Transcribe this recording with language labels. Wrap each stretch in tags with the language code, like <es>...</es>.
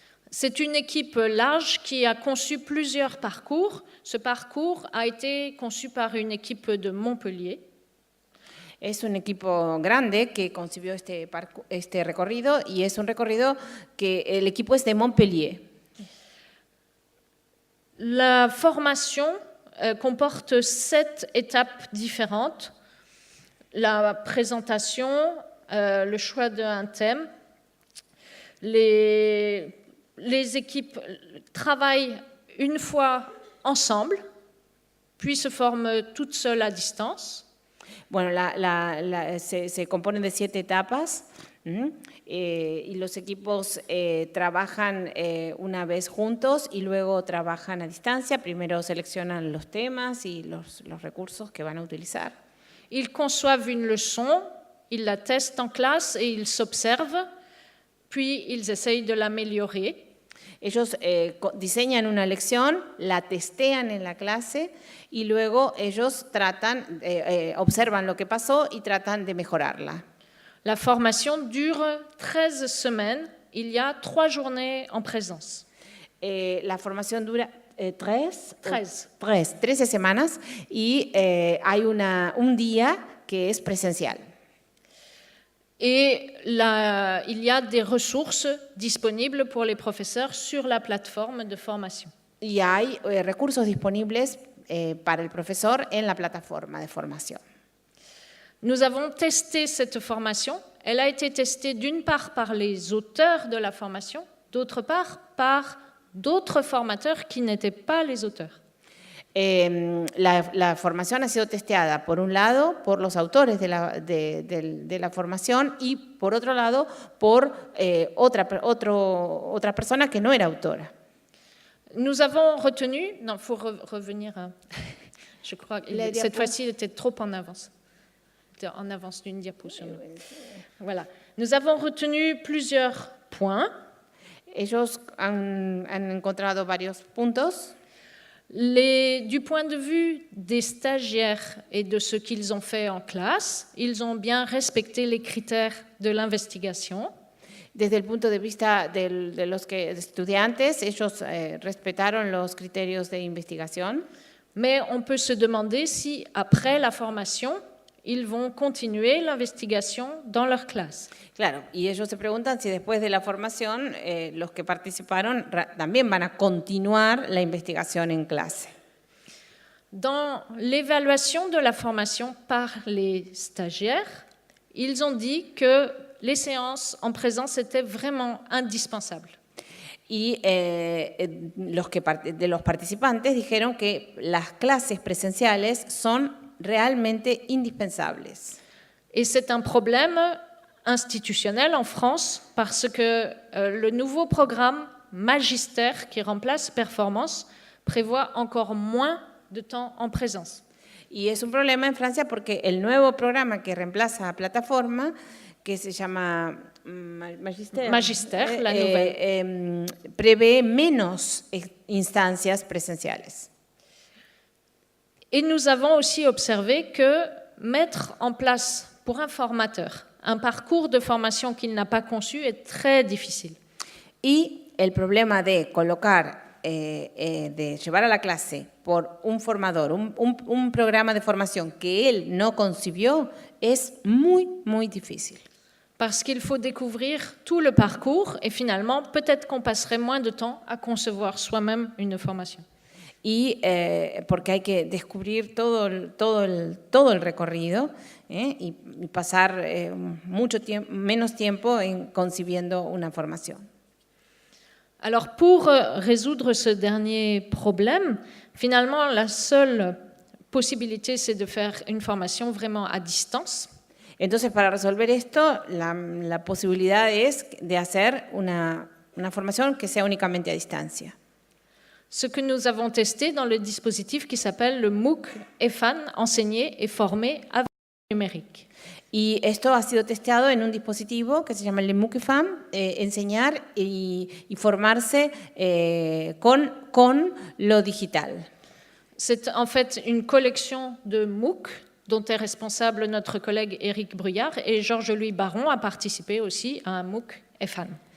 <fr>C'est une équipe large qui a conçu plusieurs parcours. Ce parcours a été conçu par une équipe de Montpellier.</fr> <es>Es un equipo grande que concibió este recorrido y es un recorrido que el equipo es de Montpellier.</es> <fr>La formation comporte 7 étapes différentes. La présentation, le choix d'un thème. Les équipes travaillent une fois ensemble, puis se forment toutes seules à distance.</fr> <es>Bueno, se componen de 7 etapas y los equipos trabajan una vez juntos y luego trabajan a distancia. Primero seleccionan los temas y los recursos que van a utilizar.</es> <fr>Ils conçoivent une leçon, ils la testent en classe et ils s'observent, puis ils essayent de l'améliorer.</fr> <es>Ellos diseñan una lección, la testean en la clase y luego ellos observan lo que pasó y tratan de mejorarla.</es> <fr>La formation dure 13 semaines. Il y a 3 journées en présence.</fr> <es>La formación dura 13 semanas y hay un día que es presencial.</es> <fr>Et il y a des ressources disponibles pour les professeurs sur la plateforme de formation.</fr> <es>Y hay recursos disponibles para el profesor en la plataforma de formación.</es> <fr>Nous avons testé cette formation. Elle a été testée d'une part par les auteurs de la formation, d'autre part par d'autres formateurs qui n'étaient pas les auteurs.</fr> <es>La formación ha sido testeada, por un lado, por los autores de la formación y, por otro lado, por otra persona que no era autora.</es> <fr>Nous avons retenu... Non, il faut revenir à... Je crois que cette fois-ci, il était trop en avance. En avance d'une diapo sur nous. Voilà. Nous avons retenu plusieurs points.</fr> <es>Ellos han encontrado varios puntos.</es> <fr>Du point de vue des stagiaires et de ce qu'ils ont fait en classe, ils ont bien respecté les critères de l'investigation.</fr> <es>Desde el punto de vista de los estudiantes, ellos respetaron los criterios de investigación.</es> <fr>Mais on peut se demander si, après la formation, ils vont continuer l'investigation dans leur classe.</fr> <es>Claro, y ellos se preguntan si después de la formación los que participaron también van a continuar la investigación en clase.</es> <fr>Dans l'évaluation de la formation par les stagiaires, ils ont dit que les séances en présence étaient vraiment indispensables.</fr> <es>Y los participantes dijeron que las clases presenciales son realmente indispensables.</es> <fr>Et c'est un problème institutionnel en France parce que le nouveau programme Magister, qui remplace Performance, prévoit encore moins de temps en présence.</fr> <es>Y es un problema en Francia porque el nuevo programa que reemplaza a Plataforma, que se llama Magister,</es> <fr>La nouvelle.</fr> <es>prevé menos instancias presenciales.</es> <fr>Et nous avons aussi observé que mettre en place pour un formateur un parcours de formation qu'il n'a pas conçu est très difficile.</fr> <es>Y el problema de colocar, de llevar a la clase por un formador, un programa de formación que él no concibió, es muy, muy difícil.</es> <fr>Parce qu'il faut découvrir tout le parcours et finalement, peut-être qu'on passerait moins de temps à concevoir soi-même une formation.</fr> <es>Y porque hay que descubrir todo el recorrido y pasar menos tiempo en concibiendo una formación.</es> <fr>Alors, pour résoudre ce dernier problème, finalement, la seule possibilité, c'est de faire une formation vraiment à distance.</fr> <es>Entonces, para resolver esto, la posibilidad es de hacer una formación que sea únicamente a distancia.</es> <fr>Ce que nous avons testé dans le dispositif qui s'appelle le MOOC EFAN, enseigner et former avec le numérique.</fr> <es>Y esto ha sido testeado en un dispositivo que se llama el MOOC EFAN, enseñar y formarse con lo digital.</es> <fr>C'est en fait une collection de MOOC dont est responsable notre collègue Éric Bruyard, et Georges-Louis Baron a participé aussi à un MOOC EFAN.</fr>